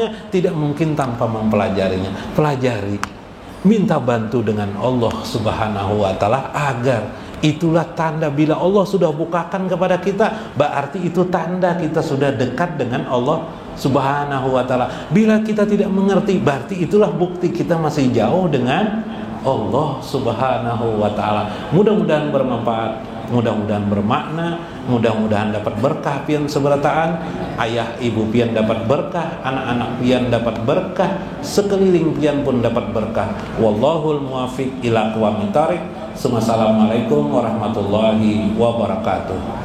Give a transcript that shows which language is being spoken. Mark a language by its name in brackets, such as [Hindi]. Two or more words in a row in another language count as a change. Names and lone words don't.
[Indonesian] Tidak mungkin tanpa mempelajarinya. Pelajari, minta bantu dengan Allah [Arabic] سبحانه وتعالى [Indonesian] agar itulah tanda bila Allah sudah bukakan kepada kita, berarti itu tanda kita sudah dekat dengan Allah Subhanahu wa Ta'ala. Bila kita tidak mengerti, berarti itulah bukti kita masih jauh dengan Allah [Arabic] سبحانه وتعالى. [Indonesian] Mudah-mudahan bermanfaat, mudah-mudahan bermakna, mudah-mudahan dapat berkah [Banjar] pian seberataan, [Indonesian] ayah ibu pian dapat berkah, anak-anak pian dapat berkah, sekeliling pian pun dapat berkah. [Arabic] والله الموفق إلى أقوم الطريق. السلام عليكم ورحمة الله وبركاته.